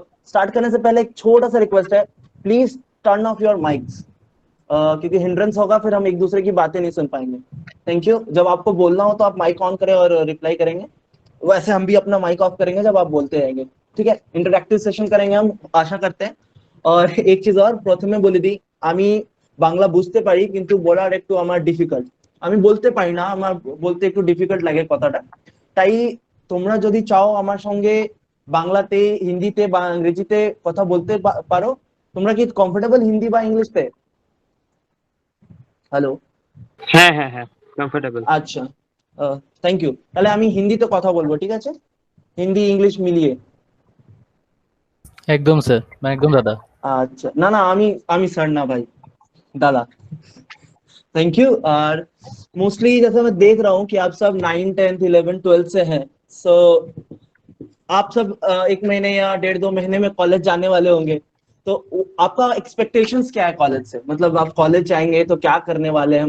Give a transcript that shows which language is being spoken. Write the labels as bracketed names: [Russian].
[Hindi] Start करने से पहले एक छोटा सा रिक्वेस्ट है, [English] please turn off your mics, [Hindi] क्योंकि हिंड्रेंस होगा, फिर हम एक दूसरे की बातें नहीं सुन पाएंगे। Thank you. जब आपको बोलना हो तो आप माइक ऑन करें और रिप्लाई करेंगे, वैसे हम भी अपना माइक ऑफ करेंगे जब आप बोलते रहेंगे, ठीक है? इंटरैक्टिव सेशन करेंगे हम, आशा करते हैं। और एक चीज और, [Bangla] प्रथमे বলে দিই, আমি বাংলা বুঝতে পারি কিন্তু বলার একটু আমার ডিফিকাল্ট, আমি বলতে পারি না, আমার বলতে একটু ডিফিকাল্ট লাগে কথাটা, তাই তোমরা যদি চাও আমার সঙ্গে বাংলাতে, হিন্দিতে বা ইংরেজিতে কথা বলতে পারো। তোমরা কি কমফোর্টেবল হিন্দি বা ইংলিশতে? হ্যালো। হ্যাঁ হ্যাঁ হ্যাঁ, কমফোর্টেবল। আচ্ছা, থ্যাংক ইউ। তাহলে আমি হিন্দিতে কথা বলবো, ঠিক আছে? হিন্দি ইংলিশ মিলিয়ে। [Hindi] एकदम सर, मैं एकदम दादा। [Bangla] আচ্ছা, না না, আমি স্যার না ভাই, दादा। [English] Thank you. [Hindi] और मोस्टली जैसे मैं देख रहा हूँ कि आप सब 9, 10, 11, 12 से हैं। सो आप सब 1 महीने या 1.5-2 महीने में कॉलेज जाने वाले होंगे। तो आपका एक्सपेक्टेशंस क्या है कॉलेज से? मतलब आप कॉलेज जाएंगे तो क्या करने वाले हैं?